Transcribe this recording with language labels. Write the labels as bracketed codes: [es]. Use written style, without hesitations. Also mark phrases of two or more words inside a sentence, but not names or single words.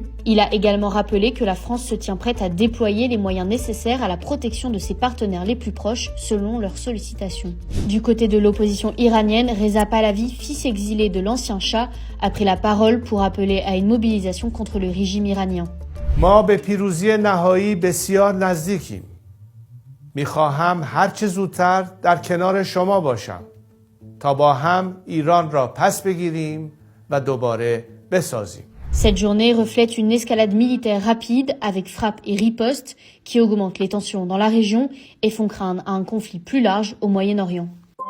[fr] Il a également rappelé que la France se tient prête à déployer les moyens nécessaires à la protection de ses partenaires les plus proches, selon leurs sollicitations. Du côté de l'opposition iranienne, Reza Pahlavi, fils exilé de l'ancien Shah, a pris la parole pour appeler à une mobilisation contre le régime iranien. [fa] ما به پیروزی نهایی بسیار نزدیکیم. میخواهم هر چه زودتر در کنار شما باشم تا با هم ایران را پس بگیریم و دوباره بسازیم. [fr] Cette journée reflète une escalade militaire rapide avec frappes et ripostes qui augmentent les tensions dans la région et font craindre un conflit plus large au Moyen-Orient.